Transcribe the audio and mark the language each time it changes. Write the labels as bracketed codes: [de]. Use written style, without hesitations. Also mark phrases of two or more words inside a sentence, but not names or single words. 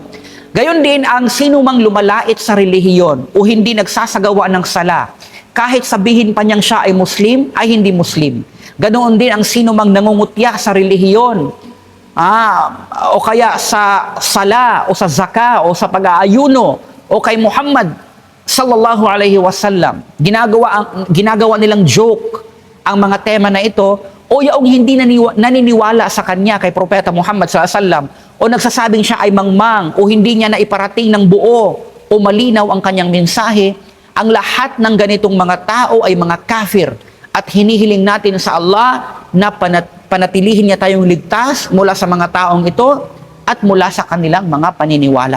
[tl] Gayon din ang sino mang lumalait sa relihiyon o hindi nagsasagawa ng sala, kahit sabihin pa niyang siya ay Muslim, ay hindi Muslim. Ganoon din ang sino mang nangungutya sa relihiyon, o kaya sa sala, o sa zaka, o sa pag-aayuno, o kay Muhammad [ar] صلى الله عليه وسلم. [tl] Ginagawa nilang joke ang mga tema na ito, o yaong hindi naniniwala sa kanya kay Propeta Muhammad [ar] صلى الله عليه وسلم, [tl] o nagsasabing siya ay mangmang, o hindi niya na iparating ng buo o malinaw ang kanyang mensahe. Ang lahat ng ganitong mga tao ay mga kafir, at hinihiling natin sa Allah na panatilihin niya tayong ligtas mula sa mga taong ito at mula sa kanilang mga paniniwala.